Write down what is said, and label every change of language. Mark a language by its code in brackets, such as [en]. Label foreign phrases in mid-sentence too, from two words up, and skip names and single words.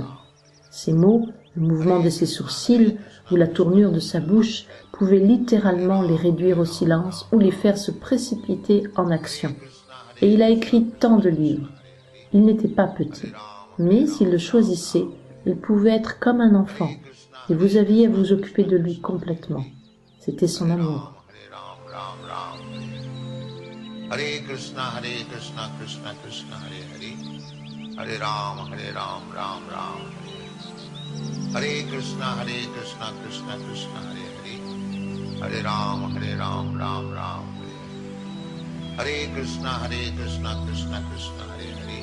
[fr] Ses mots, le mouvement de ses sourcils ou la tournure de sa bouche pouvaient littéralement les réduire au silence ou les faire se précipiter en action. Et il a écrit tant de livres. Il n'était pas petit, mais s'il le choisissait, il pouvait être comme un enfant, et vous aviez à vous occuper de lui complètement. C'était son amour. [sa] Hare Krishna, Krishna Krishna, Hare Hare. Hare Ram, Ram Ram, Hare Krishna, Krishna Krishna, Hare Hare. Hare Ram, Ram Ram, Hare Krishna, Krishna Krishna, Hare Hare.